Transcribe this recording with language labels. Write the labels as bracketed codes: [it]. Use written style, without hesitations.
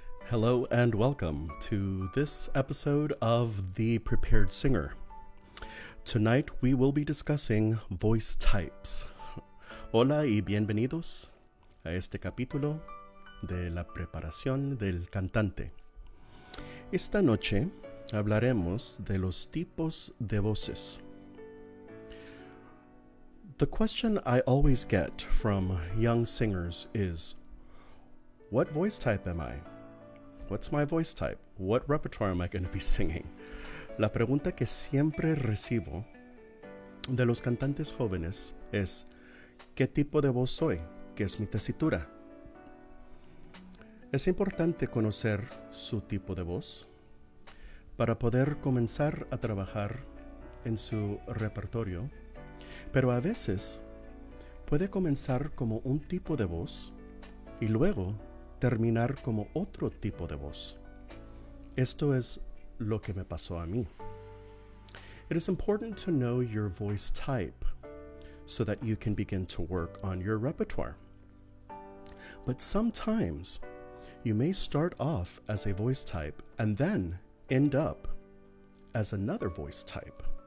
[en] Hello and welcome to this episode of The Prepared Singer. Tonight we will be discussing voice types. [es] Hola y bienvenidos a este capítulo de la preparación del cantante. Esta noche hablaremos de los tipos de voces. [en] The question I always get from young singers is, what voice type am I? What's my voice type? What repertoire am I going to be singing? [es] La pregunta que siempre recibo de los cantantes jóvenes es, ¿qué tipo de voz soy? ¿Qué es mi tesitura? Es importante conocer su tipo de voz para poder comenzar a trabajar en su repertorio, pero a veces puede comenzar como un tipo de voz y luego terminar como otro tipo de voz. Esto es lo que me pasó a mí. [en] It is important to know your voice type so that you can begin to work on your repertoire. But sometimes you may start off as a voice type and then end up as another voice type.